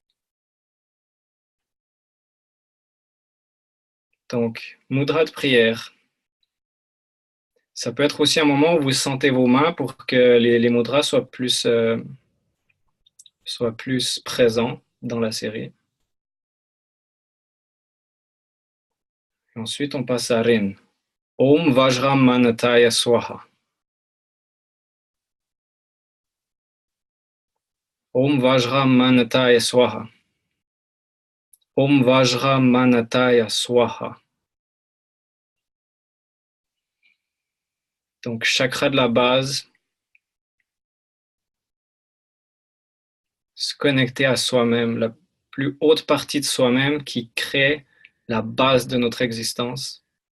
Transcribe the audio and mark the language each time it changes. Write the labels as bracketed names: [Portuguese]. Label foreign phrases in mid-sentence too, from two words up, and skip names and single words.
[French] Donc, mudra de prière. Ça peut être aussi un moment où vous sentez vos mains pour que les mudras soient plus présents dans la série. Et ensuite, on passe à Rin. [Sanskrit] Om Vajram Manataya Swaha. Om Vajram Manataya Swaha. Om Vajram Manataya Swaha. [French] Donc, chakra de la base, se connecter à soi-même, la plus haute partie de soi-même qui crée la base de notre existence.